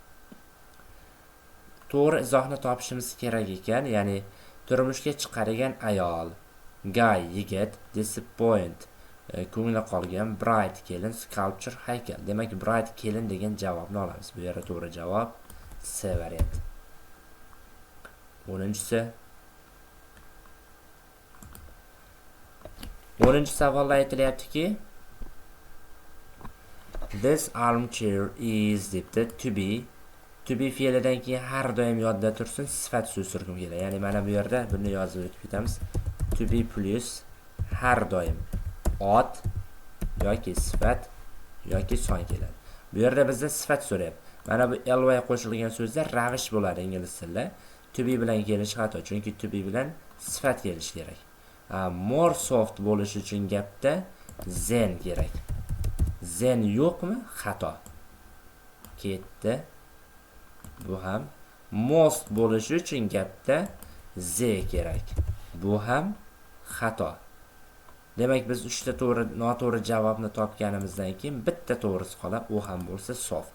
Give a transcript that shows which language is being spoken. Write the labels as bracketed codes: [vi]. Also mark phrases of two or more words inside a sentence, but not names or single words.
[uz] To'g'ri izohni topishimiz kerak ekan, ya'ni turmushga chiqadigan ayol, guy yigit, disappoint ko'ngli qolgan, bride kelin, sculpture haykal. Demak, bride kelin degan javobni olamiz. Bu yerda to'g'ri javob C variant. 10-savolda aytilyaptiki, [en] this armchair is debdi. To be [uz] fe'lidan keyin har doim yodda tursin sifat so'z turkum keladi. Ya'ni mana bu yerda buni yozib o'tib ketamiz. [en] To be [uz] plus har doim ot yoki sifat yoki son keladi. Bu yerda bizda sifat so'rayapti. Mana bu ly qo'shilgan so'zlar ravish bo'ladi ingliz tilida. [en] To be [uz] bilan kelish xato, chunki [en] to be [uz] bilan sifat kelish kerak. [en] More soft [uz] bo'lishi uchun gapda then kerak. Then yo'qmi? Xato. Ketdi. Bu ham most bo'lishi uchun gapda ze kerak. Bu ham xato. Demak, biz 3 ta noto'g'ri javobni topganimizdan keyin bitta to'g'risi qoladi, u ham bo'lsa soft.